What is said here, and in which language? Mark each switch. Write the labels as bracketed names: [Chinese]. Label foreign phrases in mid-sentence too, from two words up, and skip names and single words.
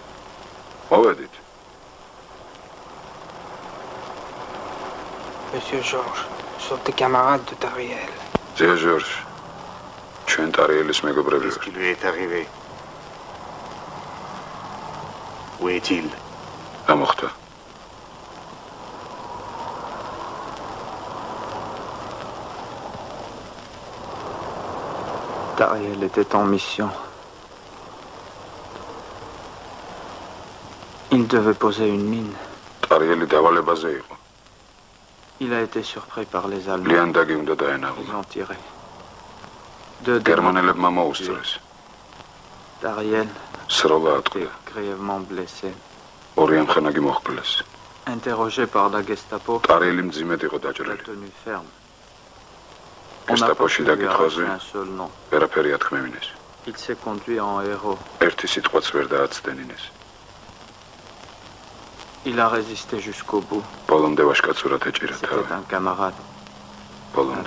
[Georgian] მოვედით. [French] Monsieur Georges, nous sommes des camarades de Tariel. [Georgian] ძია ჟორჟ, ჩვენ ტარიელის მეგობრები [French] Qu'est-ce qui lui est arrivé? Où est-il? [Georgian] რა მოხდა? [French] Tariel était en mission. Il devait poser une mine. [Georgian] ტარიელი დავალებაზე იყო. [French] Il a été surpris par les Allemands. [Georgian] ლიანდაგი უნდა [French] Ils [Georgian] დაენახა. [French] ont tiré. Deux [Georgian] გერმანელებმა მოუსწრეს. [French] Tariel [Georgian] სროლა [French] était [Georgian] ატყდა. [French] grièvement blessé. [Georgian] ორი ამხანაგი მოხკლეს. [French] Interrogé par la Gestapo, [Georgian] ტარიელი მძიმედ იყო [French] il a [Georgian] დაჭრილი. [French] tenu ferme. On n'a pas [Georgian] გესტაპოში [French] pu lui [Georgian] დაკითხვაზე [French] arracher un seul nom. [Georgian] ვერაფერი ათქმევინეს. [French] Il s'est conduit en héros. [Georgian] ერთი სიტყვაც ვერ დააცდენინეს. [French] Il a résisté jusqu'au bout. [Georgian] ბოლომდე ვაშკაცურად ეჭირა [French] C'était [Georgian] თავი. [French] un camarade. Un [Georgian] ბოლომდე.